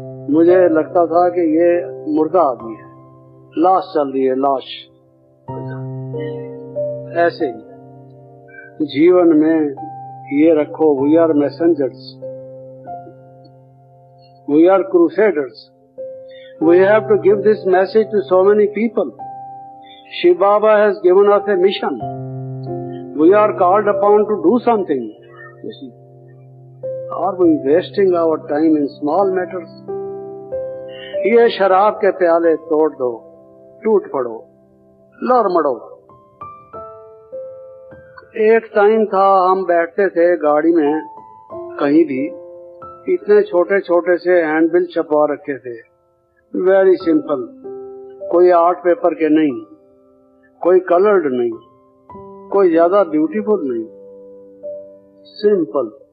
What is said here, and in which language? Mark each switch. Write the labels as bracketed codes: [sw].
[hi] मुझे लगता था कि ये मुर्दा आदमी है, लाश चल रही है, लाश। ऐसे ही जीवन में ये रखो, [en] We are messengers, we are crusaders, we have to give this message to so many people. Shiv Baba has given us a mission. We are called upon to do something. You see, are we wasting our time in small matters? [hi] ये शराब के प्याले तोड़ दो, टूट पड़ो, लड़ मड़ो। एक टाइम था हम बैठते थे गाड़ी में कहीं भी, इतने छोटे छोटे से हैंडबिल छपवा रखे थे, वेरी सिंपल, कोई आर्ट पेपर के नहीं, कोई कलर्ड नहीं, कोई ज्यादा ब्यूटीफुल नहीं, सिंपल।